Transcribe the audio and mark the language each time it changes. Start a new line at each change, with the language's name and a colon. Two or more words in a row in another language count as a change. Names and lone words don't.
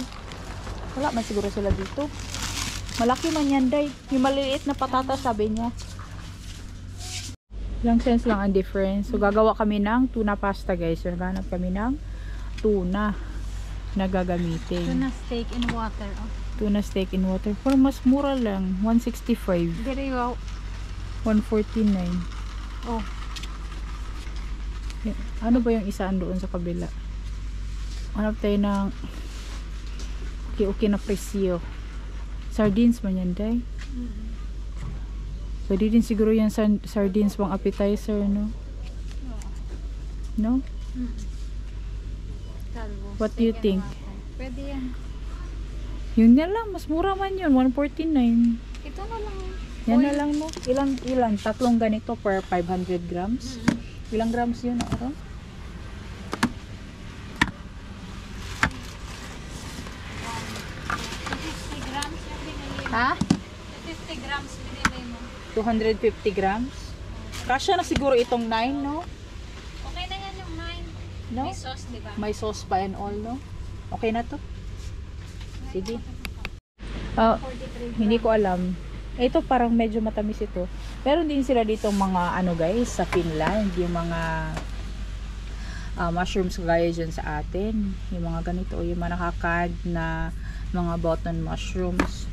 Filipino: Wala man siguro sila dito. Malaki man yan, day. Yung maliliit na patatas, sabi niya. Ilang cents lang ang difference. So, gagawa kami ng
English: tuna pasta,
Filipino: guys. So, naghanap kami ng tuna na gagamitin.
English: Tuna steak in water. Oh. Tuna steak in water.
Filipino: Pero mas mura lang. 165.
English: Very wow. 149. Oh.
Filipino: Ano ba yung isaan doon sa kabila? Hanap tayo ng okay na presyo. Sardines man yan, day. Pwede din siguro yung sardines pang appetizer, no? No? Calvo.
English: What do you Steak and think? water.
Filipino: Pwede yan. Yun na lang. Mas mura man yun. 149. Ito na lang. Yan na lang, no? Ilan? Tatlong ganito per 500 grams. Ilang grams yun, no? 50 grams yung binili mo. Ha? 50 grams binili mo. 250 grams? Kasya na siguro itong 9, no? Okay na yan yung 9. No? May sauce, di ba? May sauce pa
English: and all,
Filipino: no? Okay na to? Sige. 43 Hindi ko alam. Ito parang medyo matamis ito. Pero din sila dito mga ano, guys, sa Finland. Yung mga mushrooms gaya dyan sa atin. Yung mga ganito. Yung mga nakakad na mga
English: button mushrooms.